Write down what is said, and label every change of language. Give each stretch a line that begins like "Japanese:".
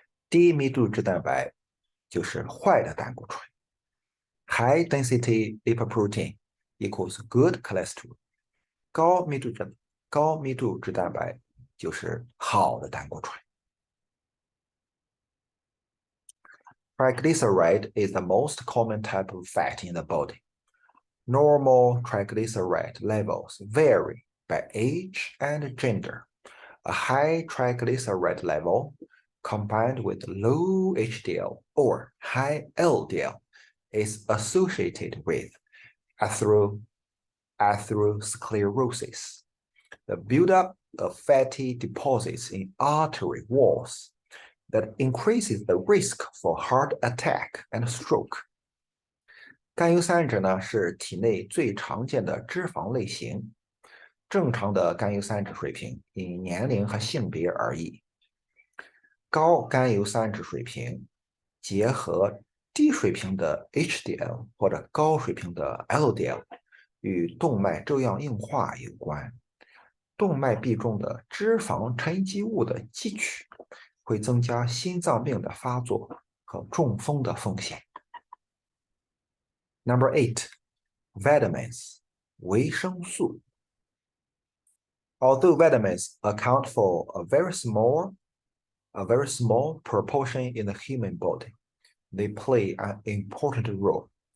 Chinese: 低密度脂蛋白就是坏的胆固醇。
English: High density lipoprotein equals good cholesterol.
Chinese: 高密度脂蛋白就是好的胆固醇。
English: Triglyceride is the most common type of fat in the body. Normal triglyceride levels vary by age and gender. A high triglyceride level combined with low HDL or high LDL is associated with atherosclerosis, the buildup of fatty deposits in artery walls that increases the risk for heart attack and stroke.
Chinese: 甘油三酯呢是体内最常见的脂肪类型，正常的甘油三酯水平因年龄和性别而异。高甘油三酯水平结合低水平的 HDL 或者高水平的 LDL 与动脉粥样硬化有关。动脉壁中的脂肪沉积物的积取会增加心脏病的发作和中风的风险。
English: Number 8, vitamins, 维生素。 Although vitamins account for a very small proportion in the human body, they play an important role.